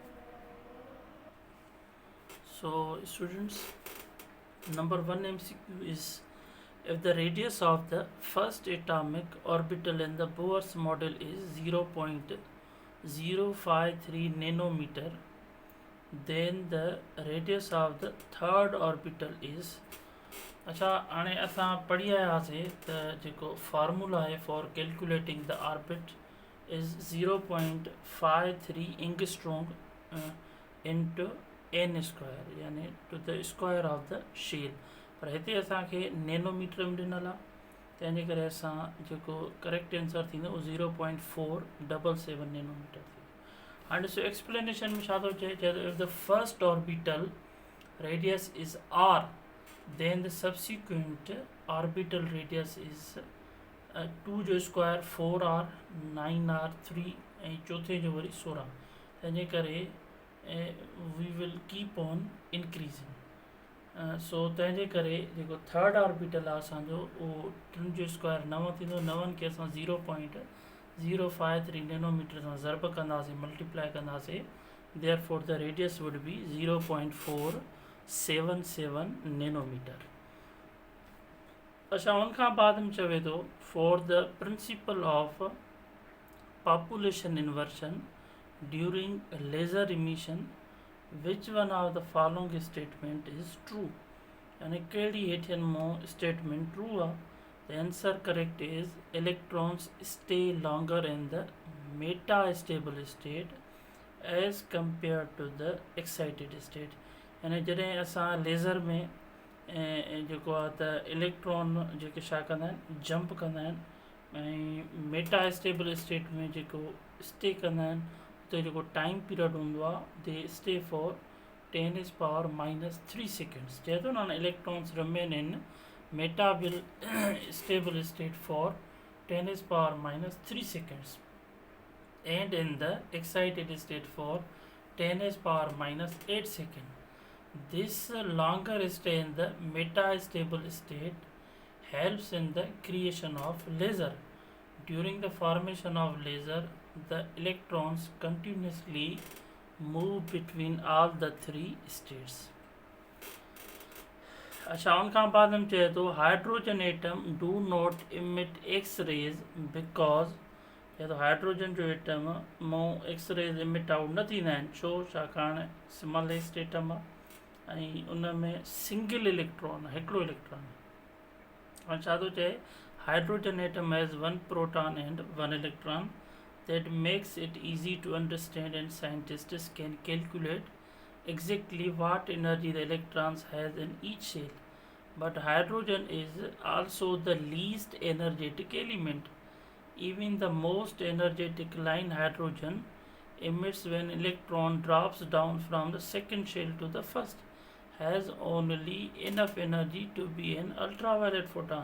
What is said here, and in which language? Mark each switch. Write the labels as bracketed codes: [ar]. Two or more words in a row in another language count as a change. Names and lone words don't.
[en] So students, number 1 MCQ is if the radius of the first atomic orbital in the Bohr's model is 0.053 nanometer, then the radius of the third orbital is [sd] अच्छा हाणे असां पढ़ी आयासीं त जेको फार्मूला आहे [en] for calculating the orbit is 0.53 angstrom into n square [sd] यानी [en] to the square of the shell [sd] पर हिते असांखे नैनोमीटर में ॾिनल आहे तंहिंजे करे असां जेको [en] correct answer [sd] थींदो उहो 0.477 नैनोमीटर थींदो। हाणे ॾिसो एक्सप्लेनेशन में छा थो चए [en] if the first orbital radius is r, then the subsequent orbital radius is [sd] 2 जो स्क्वायर 4r 9r 3 ऐं चौथे जो वरी 16 तंहिंजे करे [en] we will keep on increasing so [sd] तंहिंजे करे जेको [en] third orbital [sd] आहे असांजो उहो 3 जो स्क्वायर 9 थींदो। 9 खे असां 0.053 नैनोमीटर सां ज़र्ब कंदासीं मल्टीप्लाई कंदासीं [en] therefore the radius would be 0.477 nanometer. [sd] अच्छा उनखां बाद में चवे थो [en] for the principle of population inversion during laser emission which one of the following statement is true [sd] यानी कहिड़ी हेठियनि मां [en] statement true [sd] आहे [en] the answer correct is electrons stay longer in the meta stable state as compare to the excited state [sd] यानी जॾहिं असां लेज़र में जेको आहे त इलेक्ट्रॉन जेके छा कंदा आहिनि जंप कंदा आहिनि ऐं [en] meta stable state [sd] में जेको स्टे कंदा आहिनि उते जेको [en] time period [sd] हूंदो आहे [en] they stay for 10⁻³ seconds [sd] चए थो न [en] electrons remain in metabil stable state for 10⁻³ seconds and in the excited state for 10⁻⁸ seconds. This longer stay in the metastable state helps in the creation of laser. During the formation of laser, the electrons continuously move between all the three states. [sd] अच्छा उनखां बाद में चए थो [en] hydrogen atom do not emit X rays because [sd] चए थो हाइड्रोजन जो एटम मां [en] X rays emit out [sd] न थींदा आहिनि छो छाकाणि [en] smallest atom [sd] आहे ऐं उन में [en] single electron [sd] हिकिड़ो इलेक्ट्रॉन ऐं छा थो चए [en] hydrogen atom has 1 proton and 1 electron that makes it easy to understand and scientists can calculate exactly what energy the electrons has in each shell. But hydrogen is also the least energetic element. Even the most energetic line hydrogen emits when electron drops down from the second shell to the first has only enough energy to be an ultraviolet photon.